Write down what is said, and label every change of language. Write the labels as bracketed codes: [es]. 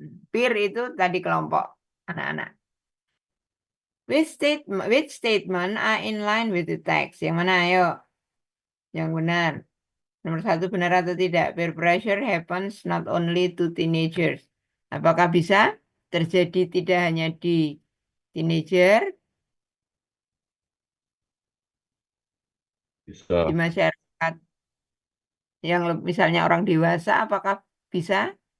[id] Peer itu tadi kelompok anak-anak. [en] Which statement are in line with the text? [id] Yang mana ayo? Yang benar. Nomor 1 benar atau tidak? [en] Peer pressure happens not only to teenagers. [id] Apakah bisa terjadi tidak hanya di teenager, di Bisa. masyarakat yang misalnya orang dewasa, apakah bisa?